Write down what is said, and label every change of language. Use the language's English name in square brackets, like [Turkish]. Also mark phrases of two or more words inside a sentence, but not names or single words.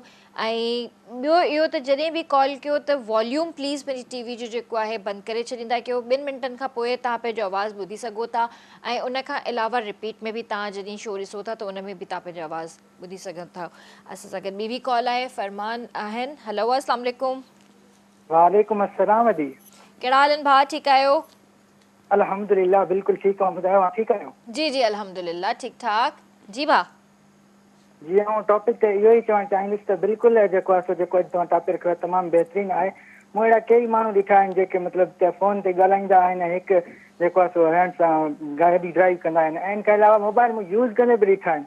[Sindhi] ऐं ॿियो इहो त जॾहिं बि कॉल कयो त [English] volume please [Sindhi] पंहिंजी टीवी जो जेको आहे बंदि करे छॾींदा कयो। 2 मिंटनि खां पोइ तव्हां पंहिंजो आवाज़ु ॿुधी सघो था, ऐं उन खां अलावा रिपीट में बि तव्हां जॾहिं शो ॾिसो था त उन में बि तव्हां पंहिंजो आवाज़ु ॿुधी सघो था। असां सां गॾु ॿी बि कॉल आहे, फरमान आहिनि। हेलो, [Arabic] السلام عليكم. وعليكم السلام दी। [Sindhi] कहिड़ा हाल आहिनि भाउ, ठीकु आहियो? अल्हम्दुलिल्लाह बिल्कुलु ठीकु आहे, ॿुधायो ठीकु आहियो? जी जी, अल्हम्दुलिल्लाह, ठीकु ठाक। जी भाउ। जी, ऐं टॉपिक ते इहो ई चवणु चाहींदुसि त बिल्कुलु जेको आहे सो जेको अॼु तव्हां टॉपिक रखियो आहे तमामु बहितरीनु आहे। मूं अहिड़ा कई माण्हू ॾिठा आहिनि जेके मतिलबु फ़ोन ते ॻाल्हाईंदा आहिनि, हिकु जेको आहे सो हण सां गाॾी ड्राइव कंदा आहिनि, ऐं इन खां अलावा मोबाइल में यूज़ कंदे बि ॾिठा आहिनि।